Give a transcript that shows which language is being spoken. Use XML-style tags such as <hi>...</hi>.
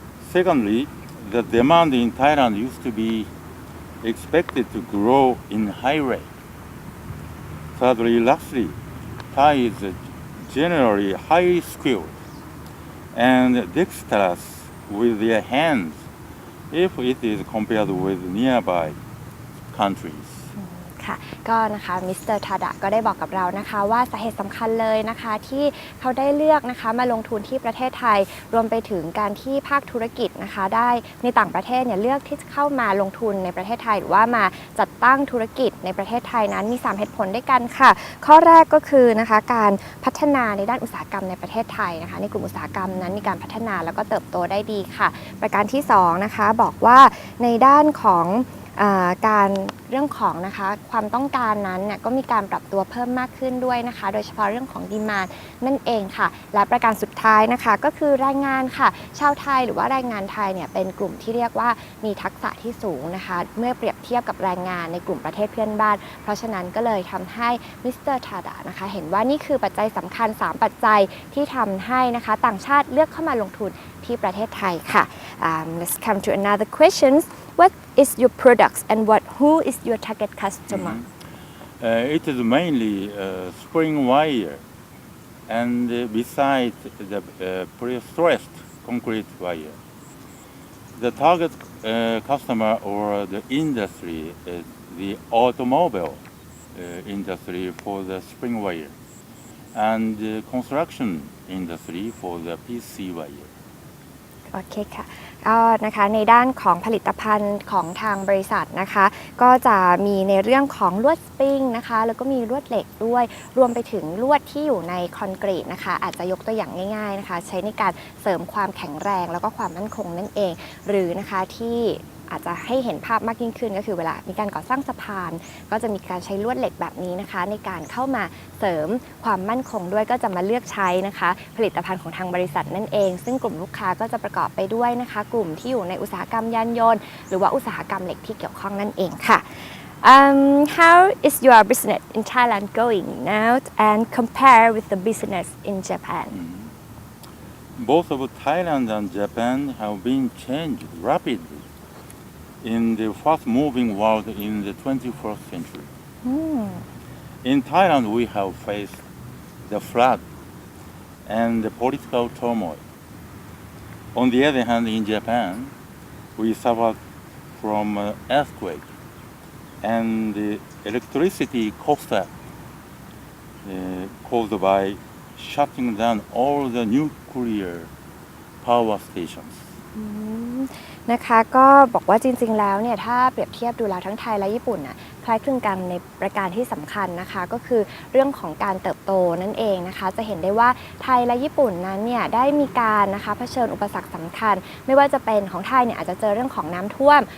<en>Secondly, the demand in Thailand used to be expected to grow in high rate. Thirdly, lastly, Thai is generally highly skilled and dexterous with their hands if it is compared with nearby countries.</en> <th>ค่ะก็นะคะมิสเตอร์ทาดะก็ได้บอกกับเรานะคะว่าสาเหตุสำคัญเลยนะคะที่เขาได้เลือกนะคะมาลงทุนที่ประเทศไทยรวมไปถึงการที่ภาคธุรกิจนะคะได้ในต่างประเทศเนี่ยเลือกที่จะเข้ามาลงทุนในประเทศไทยหรือว่ามาจัดตั้งธุรกิจในประเทศไทยนั้นมี3เหตุผลด้วยกันค่ะข้อแรกก็คือนะคะการพัฒนาในด้านอุตสาหกรรมในประเทศไทยนะคะในกลุ่มอุตสาหกรรมนั้นมีการพัฒนาแล้วก็เติบโตได้ดีค่ะประการที่2นะคะบอกว่าในด้านของ การเรื่องของนะคะความต้องการนั้นเนี่ยก็มีการปรับตัวเพิ่มมากขึ้นด้วยนะคะโดยเฉพาะเรื่องของดีมานด์นั่นเองค่ะและประการสุดท้ายนะคะก็คือแรงงานค่ะชาวไทยหรือว่าแรงงานไทยเนี่ยเป็นกลุ่มที่เรียกว่ามีทักษะที่สูงนะคะเมื่อเปรียบเทียบกับแรงงานในกลุ่มประเทศเพื่อนบ้านเพราะฉะนั้นก็เลยทำให้มิสเตอร์ทาดะนะคะเห็นว่านี่คือปัจจัยสำคัญ3ปัจจัยที่ทำให้นะคะต่างชาติเลือกเข้ามาลงทุนที่ประเทศไทยค่ะ</th> <en>Let's come to another questions. What is your products and who is your target customer? It is mainly spring wire and besides the pre-stressed concrete wire. The target customer or the industry is the automobile industry for the spring wire and the construction industry for the PC wire.</en> <th>โอเคค่ะก็นะคะในด้านของผลิตภัณฑ์ของทางบริษัทนะคะก็จะมีในเรื่องของลวดสปริงนะคะแล้วก็มีลวดเหล็กด้วยรวมไปถึงลวดที่อยู่ในคอนกรีตนะคะอาจจะยกตัวอย่างง่ายๆนะคะใช้ในการเสริมความแข็งแรงแล้วก็ความมั่นคงนั่นเองหรือนะคะที่ อาจจะให้เห็นภาพมากยิ่งขึ้นก็คือเวลามีการก่อสร้างสะพานก็จะมีการใช้ลวดเหล็กแบบนี้นะคะในการเข้ามาเสริมความมั่นคงด้วยก็จะมาเลือกใช้นะคะผลิตภัณฑ์ของทางบริษัทนั่นเองซึ่งกลุ่มลูกค้าก็จะประกอบไปด้วยนะคะกลุ่มที่อยู่ในอุตสาหกรรมยานยนต์หรือว่าอุตสาหกรรมเหล็กที่เกี่ยวข้องนั่นเองค่ะ</th> <en>How is your business in Thailand going now and compare with the business in Japan? Both of Thailand and Japan have been changed rapidly.In the fast-moving world in the 21st century. In Thailand, we have faced the flood and the political turmoil. On the other hand, in Japan, we suffered from earthquake and the electricity Qsat caused by shutting down all the nuclear power stations.</en> <th>นะคะก็บอกว่าจริงๆแล้วเนี่ยถ้าเปรียบเทียบดูแล้วทั้งไทยและญี่ปุ่นน่ะคล้ายคลึงกันในประการที่สำคัญนะคะก็คือเรื่องของการเติบโตนั่นเองนะคะจะเห็นได้ว่าไทยและญี่ปุ่นนั้นเนี่ยได้มีการนะคะเผชิญอุปสรรคสำคัญไม่ว่าจะเป็นของไทยเนี่ยอาจจะเจอเรื่องของน้ำท่วม</th>